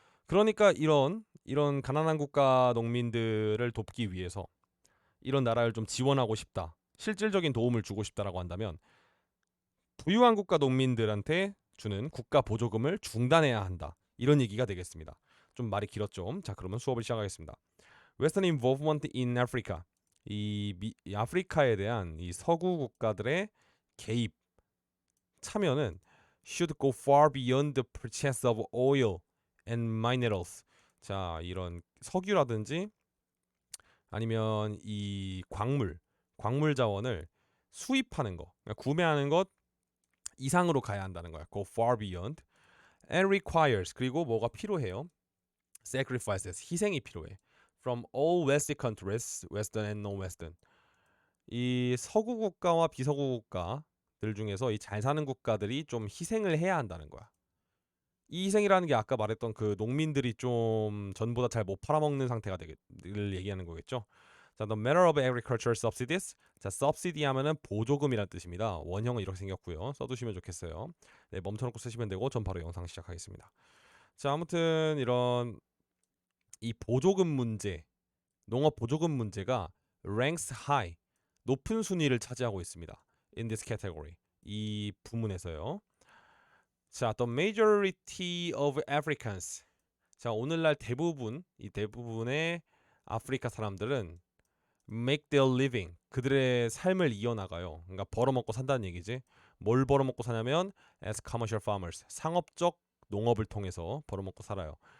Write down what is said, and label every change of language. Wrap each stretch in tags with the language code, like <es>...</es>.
<ko>그러니까 이런 가난한 국가 농민들을 돕기 위해서 이런 나라를 좀 지원하고 싶다, 실질적인 도움을 주고 싶다라고 한다면 부유한 국가 농민들한테 주는 국가 보조금을 중단해야 한다, 이런 얘기가 되겠습니다. 좀 말이 길었죠. 자, 그러면 수업을 시작하겠습니다.</ko> <en>Western involvement in Africa.</en> <ko>이 아프리카에 대한 이 서구 국가들의 개입, 참여는</ko> <en>should go far beyond the purchase of oil and minerals.</en> <ko>자, 이런 석유라든지 아니면 이 광물 자원을 수입하는 거, 그러니까 구매하는 것 이상으로 가야 한다는 거야.</ko> <en>Go far beyond and requires,</en> <ko>그리고 뭐가 필요해요? Sacrifices, 희생이 필요해.</ko> <en>From all Western countries, Western and non-Western.</en> <ko>이 서구 국가와 비서구 국가들 중에서 이 잘 사는 국가들이 좀 희생을 해야 한다는 거야. 이 희생이라는 게 아까 말했던 그 농민들이 좀 전보다 잘 못 팔아먹는 상태가 되를 얘기하는 거겠죠.</ko> <en>자, the matter of agricultural subsidies.</en> <ko>자, subsidy 하면은 보조금이란 뜻입니다. 원형은 이렇게 생겼고요. 써두시면 좋겠어요. 네, 멈춰놓고 쓰시면 되고, 전 바로 영상 시작하겠습니다. 자, 아무튼 이런 이 보조금 문제, 농업 보조금 문제가</ko> <en>ranks high,</en> <ko>높은 순위를 차지하고 있습니다.</ko> <en>In this category,</en> <ko>이 부문에서요.</ko> <en>자, the majority of Africans.</en> <ko>자, 오늘날 이 대부분의 아프리카 사람들은</ko> <en>make their living,</en> <ko>그들의 삶을 이어나가요. 그러니까 벌어먹고 산다는 얘기지. 뭘 벌어먹고 사냐면</ko> <en>as commercial farmers,</en> <ko>상업적 농업을 통해서 벌어먹고 살아요.</ko>